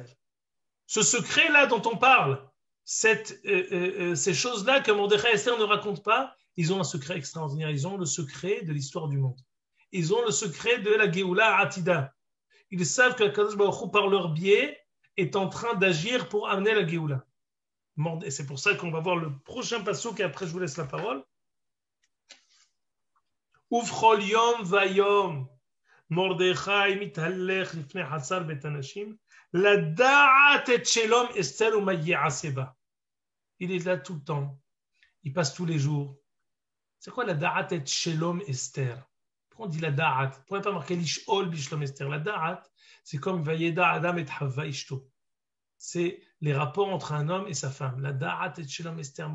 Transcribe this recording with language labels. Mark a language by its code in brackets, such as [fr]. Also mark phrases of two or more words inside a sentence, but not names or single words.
[fr] Ce secret-là dont on parle, ces choses-là que Mordechai et Esther ne racontent pas, ils ont un secret extraordinaire. Ils ont le secret de l'histoire du monde. Ils ont le secret de la [he] גאולה עתידה. [fr] Ils savent que [he] קדוש ברוך הוא, [fr] par leur biais, est en train d'agir pour amener la Géoula. Et c'est pour ça qu'on va voir le prochain passouk et après je vous laisse la parole. [he] ובכל יום ויום מרדכי מתהלך לפני חצר בית הנשים לדעת את שלום אסתר ומה יעשה בה. [fr] Il est là tout le temps. Il passe tous les jours. C'est quoi la [he] דעת את שלום אסתר? [fr] Pourquoi on dit la da'at? Pourquoi pas marquer l' [he] לשאול בשלום אסתר? [fr] La da'at, c'est comme [he] וידע אדם את חוה אשתו. [fr] C'est les rapports entre un homme et sa femme. La [he] דעת את שלום אסתר.